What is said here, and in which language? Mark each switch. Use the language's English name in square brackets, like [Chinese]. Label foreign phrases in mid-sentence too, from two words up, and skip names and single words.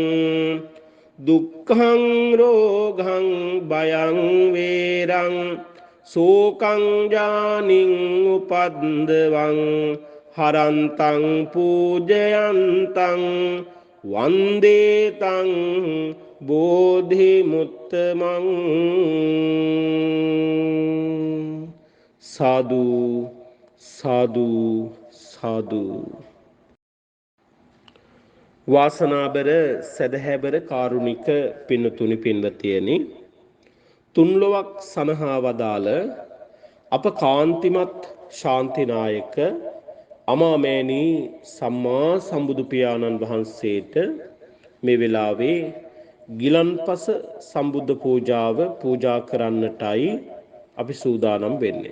[Pali] දුක්ඛං රෝගං භයං වේරං සෝකං ජානින් උපද්දවං හරන්තං පූජයන්තං වන්දේ තං බෝධිමුත්තමං සාදු සාදු සාදු [Sinhala] වාසනාබර සදහැබර කාරුණික පින්නතුනි පින්වතියනි තුන්ලොවක් සනහා වදාළ අප කාන්තිමත් ශාන්තිනායක අමාමෑණී සම්මා සම්බුදු පියාණන් වහන්සේට මේ වෙලාවේ ගිලන්පස සම්බුද්ධ පූජාව පූජා කරන්නටයි අපි සූදානම් වෙන්නේ.